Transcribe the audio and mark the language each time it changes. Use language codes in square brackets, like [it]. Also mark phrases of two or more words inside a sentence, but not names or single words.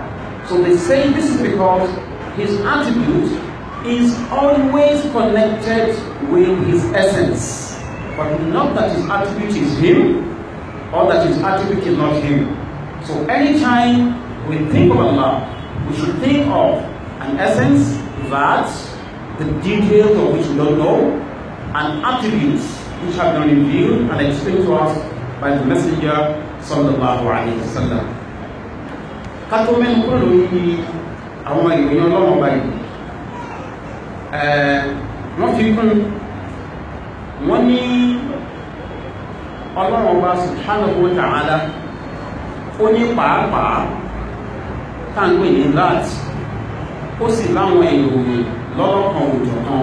[en] So they say this is because His attribute is always connected with His essence, but not that His attribute is Him or that His attribute is not Him. So anytime we think of Allah, we should think of an essence, that the details of which we don't know, and attributes which have been revealed and explained to us by the Messenger [ar] sallallahu alayhi wa sallam. [yo] Kátó mẹ́nu kúrò lórí àwọn ìròyìn Ọlọ́run ọba yìí, wọ́n fi kún, wọ́n ní Ọlọ́run ọba [ar] سبحانه وتعالى [yo] ó ní pàápàá táǹgbé ní láti, ó sì láwọn ìròyìn lọ́lọ́kan òjọ̀kan.